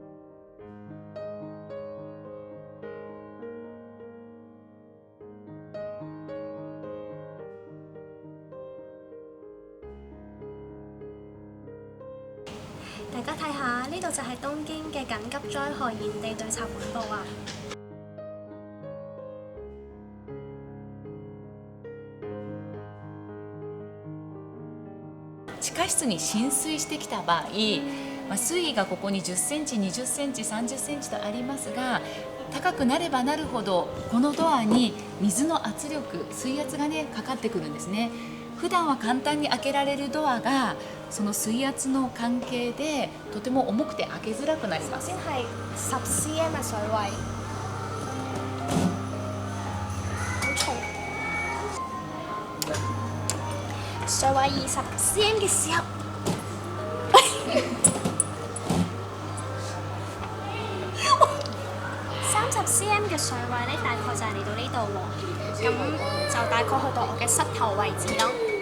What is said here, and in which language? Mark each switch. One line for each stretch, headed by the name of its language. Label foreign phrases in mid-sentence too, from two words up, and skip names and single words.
Cantonese: 大家睇下，呢度就係東京嘅緊急災害現地對策本部啊！
Japanese: 地下室月に浸水してきた場合、水位がここに10センチ、20センチ、30センチとありますが、高くなればなるほどこのドアに水の圧力、水圧がねかかってくるんですね。普段は簡単に開けられるドアがその水圧の関係でとても重くて開けづらくなります。
Cantonese: 先係10 cm 嘅水位，好重。水位20 cm 嘅時候。30 cm 嘅水位咧，大概就係嚟到呢度喎，咁就大概去到我嘅膝頭位置咯。